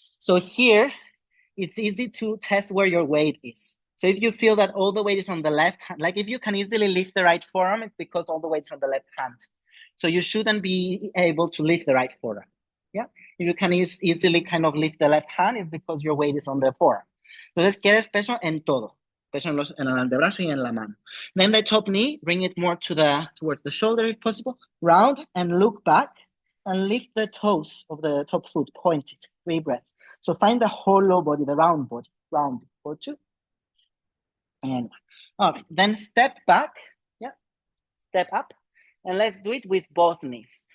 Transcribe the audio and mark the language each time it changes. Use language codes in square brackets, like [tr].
[en] So here, it's easy to test where your weight is. So if you feel that all the weight is on the left hand, like if you can easily lift the right forearm, it's because all the weight's on the left hand. So you shouldn't be able to lift the right forearm. Yeah, if you can easily kind of lift the left hand, it's because your weight is on the forearm. [es] Entonces quieres peso en todo. Peso en el antebrazo y en la mano. [en] Then the top knee, bring it more towards the shoulder if possible. Round and look back and lift the toes of the top foot, point it, 3 breaths. So find the hollow body, the round body, round for 2. And 1. All right, then step back, yeah, step up, and let's do it with both knees.